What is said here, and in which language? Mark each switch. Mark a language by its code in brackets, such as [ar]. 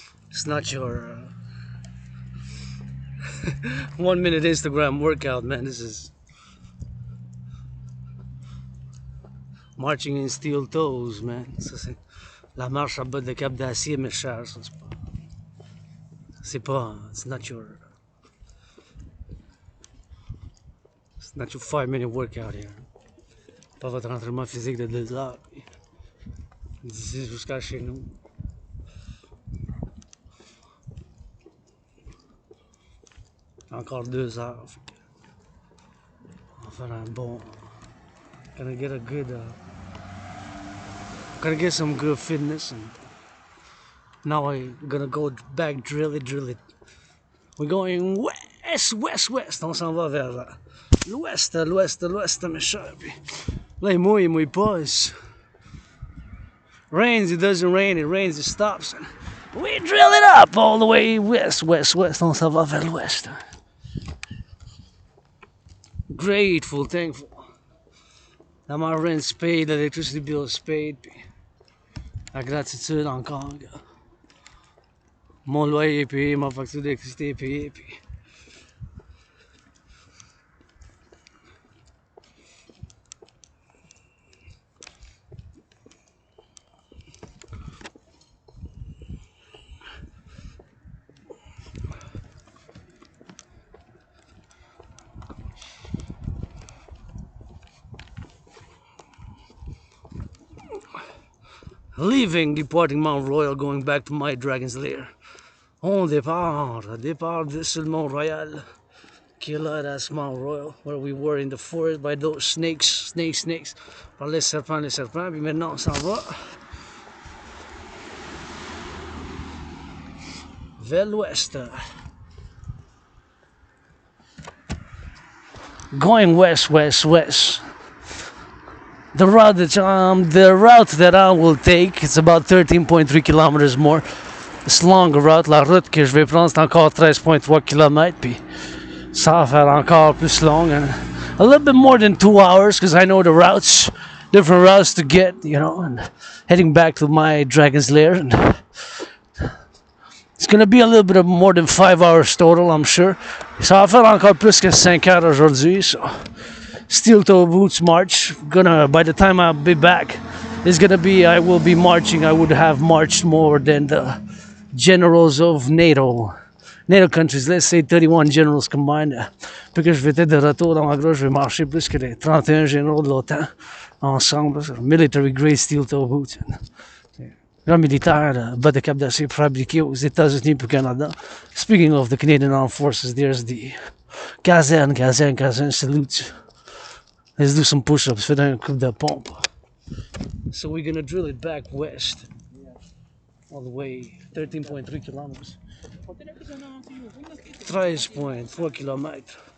[en] It's not your 1 minute Instagram workout, man. This is marching in steel toes, man. [fr] Ça, c'est la marche à bas de cap d'acier, mes chers. Ça, c'est pas, [en] it's not your 5-minute workout here. [fr] Pas votre entraînement physique de 2 heures. D'ici jusqu'à chez nous. Encore 2 heures. On va faire un bon. [en] Gonna get some good fitness, and now I'm gonna go back drill it. We're going west. [fr] On s'en va vers l'ouest, mes chers. Puis là, il mouille pas. [en] Rains, it doesn't rain. It rains, it stops. And we drill it up all the way west. [fr] On s'en va vers l'ouest. [en] Grateful, thankful. That my rent's paid, the electricity bill is paid. [fr] Puis la gratitude encore. Mon loyer est payé, ma facture d'électricité est payée. [en] Puis departing Mount Royal, going back to my Dragon's Lair. [fr] On départ sur le Mont Royal, qui est là, [en] that's Mount Royal, where we were in the forest by those snakes, [fr] par les serpents, puis maintenant on s'en va vers l'ouest. [en] Going west. The route that I will take, it's about 13.3 kilometers more. [fr] C'est longue route. La route que je vais prendre, c'est encore 13.3 km. Puis ça va faire encore plus long. [en] And a little bit more than 2 hours, because I know the routes, different routes to get, and heading back to my Dragon's Lair. And it's gonna be a little bit of more than 5 hours total, I'm sure. [fr] Ça va faire encore plus que 5 heures aujourd'hui. [en] So. Steel toe boots march. By the time I'll be back, It's gonna be, I will be marching. I would have marched more than the generals of NATO countries, let's say 31 generals combined. [fr] Puis que je vais être de retour dans ma grosse, je vais marcher plus que les 31 généraux de l'OTAN ensemble. [en] Military grade steel toe boots. [fr] Grand militaire, bas de cap d'acier fabriqué aux États-Unis et au Canada. [en] Speaking of the Canadian Armed Forces, there's the caserne salute. Let's do some push-ups, [fr] fais un coup de pompe. [en] So we're gonna drill it back west. All the way 13.3 kilometers. 13.4 kilometers.